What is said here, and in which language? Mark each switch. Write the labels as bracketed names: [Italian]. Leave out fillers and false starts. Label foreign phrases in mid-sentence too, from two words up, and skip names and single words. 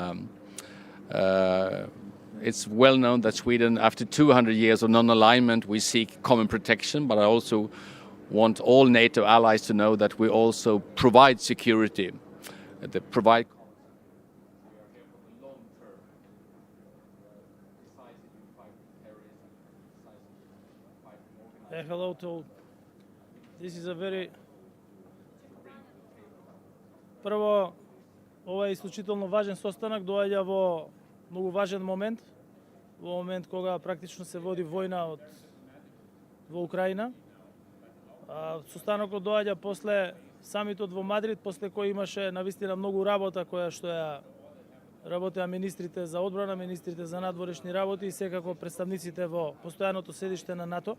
[English] It's well known that Sweden, after 200 years of non-alignment, we seek common protection, but I also want all NATO allies to know that we also provide security, provide. Hello to. This is a very. [Macedonian] Прво, ова е исклучително важен состанок, доаѓа во многу важен момент, во момент кога практично се води војна во Украина. Состанокот доаѓа после самитот во Мадрид, после кој имаше навистина многу работа која што ја работеа министрите за одбрана, министрите за надворешни работи и секако представниците во постојаното седиште на НАТО.